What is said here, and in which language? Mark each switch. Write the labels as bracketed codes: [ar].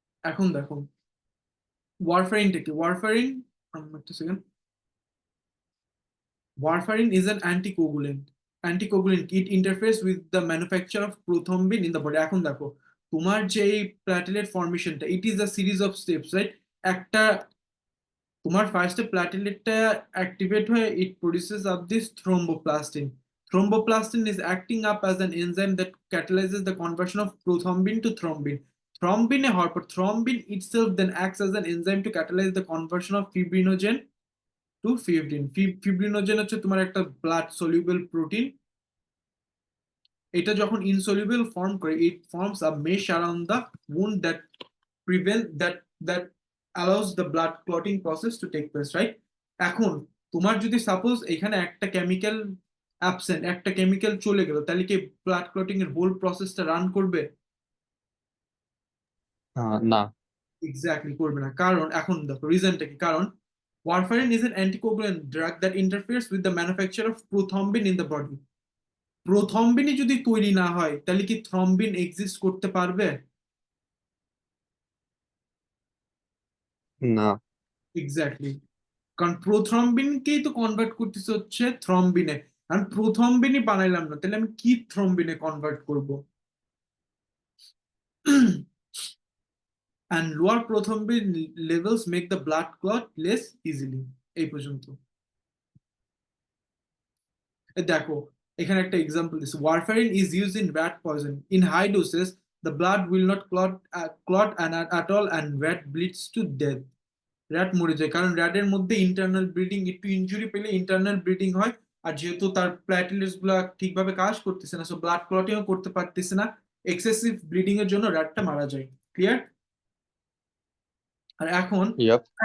[bn] এখন দেখো ওয়ারফারিনটা কি। একটা second. [en] Warfarin is an anticoagulant. It interferes with the manufacture of prothrombin in the body. [bn] এখন দেখো তোমার যে প্ল্যাটেলেট ফর্মেশনটা, [en] it is a series of steps, [bn] right? একটা তোমার ফার্স্টে প্ল্যাটেলেটটা অ্যাক্টিভেট হয়ে [en] It produces up this thromboplastin. Thromboplastin is acting up as an enzyme that catalyzes the conversion of prothrombin to thrombin. Thrombin itself then acts as an enzyme to catalyze the conversion of fibrinogen to fibrin. [bn] Fibrinogen হচ্ছে তোমার একটা blood soluble protein. এটা যখন insoluble form করে, [en] It forms a mesh around the wound that prevent that allows the blood clotting process to take place, right? [bn] এখন তোমার যদি suppose এখানে একটা কেমিক্যাল অ্যাবসেন্ট, একটা কেমিক্যাল চলে গেল, তাহলে কি ব্লাড ক্লটিং এর হোল প্রসেসটা রান করবে? না। এক্স্যাক্টলি করবে না। কারণ এখন দেখো রিজনটা কি। [en] কারণ warfarin is an anticoagulant drug that interferes with the manufacture of prothrombin in the body. [bn] প্রথম্বিনই যদি তৈরি না হয়, তাহলে কি থ্রম্বিন এক্সিস্ট করতে পারবে? না। এক্স্যাক্টলি। কারণ প্রথ্রম্বিনকেই তো কনভার্ট করতেছে হচ্ছে থ্রম্বিনে। আমি প্রথম্বিনই বানাইলাম না, তাহলে আমি কি থ্রম্বিনে কনভার্ট করব? [en] and lower prothrombin levels make the blood clot less easily. [bn] এই পর্যন্ত দেখো এখানে একটা এক্সাম্পল দিচ্ছি। [en] Warfarin is used in rat poison. In high doses, the blood will not clot at all and rat bleeds to death. [bn] rat মরে যায় কারণ র্যাটের মধ্যে ইন্টারনাল ব্লিডিং, একটু ইনজুরি পেলে ইন্টারনাল ব্লিডিং হয়, আর যেহেতু তার প্ল্যাটেলেটস গুলা ঠিকভাবে কাজ করতেছে না, সো ব্লাড ক্লটিংও করতে পারতেছে না, এক্সেসিভ ব্লিডিং এর জন্য র্যাটটা মারা যায়। ক্লিয়ার? আর এখন [en] Yep. [bn] আরেকটা